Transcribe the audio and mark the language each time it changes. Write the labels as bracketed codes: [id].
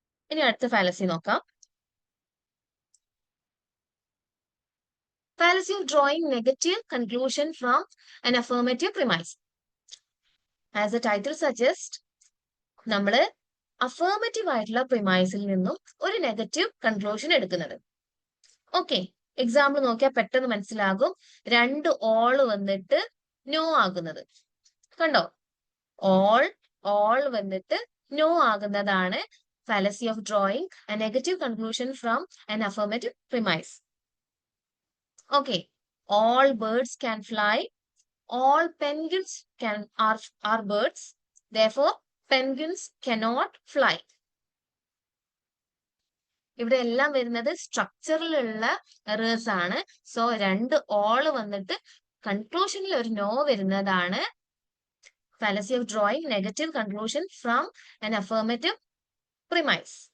[ml] ഇനി അടുത്ത fallacy നോക്കാം. [en] Fallacy of drawing negative conclusion from an affirmative premise. As the title suggests, [ml] നമ്മള് അഫേർമറ്റീവ് ആയിട്ടുള്ള പ്രിമൈസിൽ നിന്നും ഒരു നെഗറ്റീവ് കൺക്ലൂഷൻ എടുക്കുന്നത്. ഓക്കെ, എക്സാമ്പിൾ നോക്കിയാൽ പെട്ടെന്ന് മനസ്സിലാകും. രണ്ട് ഓൾ വന്നിട്ട് നോ ആകുന്നത് കണ്ടോ? ഓൾ വന്നിട്ട് no ആകുന്നതാണ് [en] fallacy of drawing a negative conclusion from an affirmative premise. Okay, all birds can fly. All penguins are birds. Therefore, penguins cannot fly. [ml] ഇവിടെ എല്ലാം വരുന്നത് സ്ട്രക്ചറിലുള്ള എറേഴ്സ് ആണ്. സോ രണ്ട് ഓൾ വന്നിട്ട് കൺക്ലൂഷനിൽ ഒരു നോ വരുന്നതാണ് [en] fallacy of drawing negative conclusion from an affirmative premise.